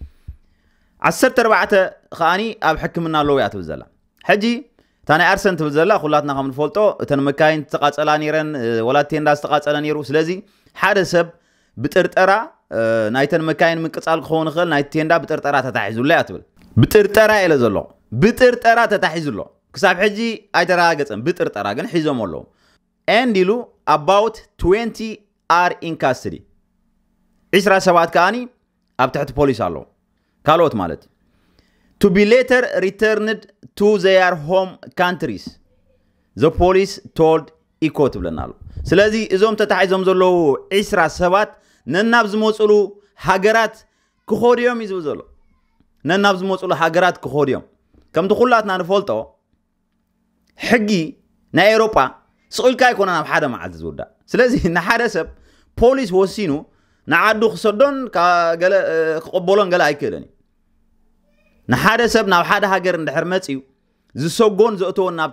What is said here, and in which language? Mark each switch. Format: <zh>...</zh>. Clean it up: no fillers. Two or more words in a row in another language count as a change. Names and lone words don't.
<ti>14 ከዓኒ ኣብ ሕክምና ኣለዉ እያ ትብል ዘላ ሕጂ እታ ናይ ኣርሰን ትብል ዘላ ኩላትና ከም ንፈልጦ እተን መካይን ዝተቃፀላ ነይረን ወላ ቴንዳ ዝተቃፀለ ነይሩ ስለዚ ሓደ ሰብ ብጥርጠራ ናይተን መካይን ምቅፃል ክኸውን ይኽእል ናይ ቴንዳ ብጥርጠራ ተታሒዙላ እያ ትብል ብጥርጠራ ኢለ ዘሎ ብጥርጠራ ተታሒዙሎ ክሳብ ሕጂ ኣይተረጋገፀን ብጥርጠራ ግን ሒዞም ኣለዉ ኤንድ ኢሉ</ti> <en>about 20 are in custody</en> <ti>10 ሰባት ከዓኒ ኣብ ትሕቲ ፖሊስ ኣለዉ ካልኦት ማለት</ti> <en>to be later returned to their home countries the police told eco</en> <ti>ትብለና ኣሎ ስለዚ እዞም ተታሒዞም ዘለዉ 10 ሰባት ነናብ ዝመፅሉ ሃገራት ክኾድዮም እዩ ዝብል ዘሎ ነናብ ዝመፅሉ ሃገራት ክኾድዮም ከምቲ ኩላትና ንፈልጦ ሕጊ ናይ ኤውሮጳ ስቑልካ ኣይኮነን ኣብ ሓደ መዓልቲ ዝውዳእ ስለዚ ንሓደ ሰብ ፖሊስ ወሲኑ ንዓዱ ክሰዶን ክቕበሎን ገለ ኣይክእልን እዩ ንሓደ ሰብ ናብ ሓደ ሃገር እንድሕር መፅዩ ዝሰጎን ዘእተዎን ናብቲ</ti>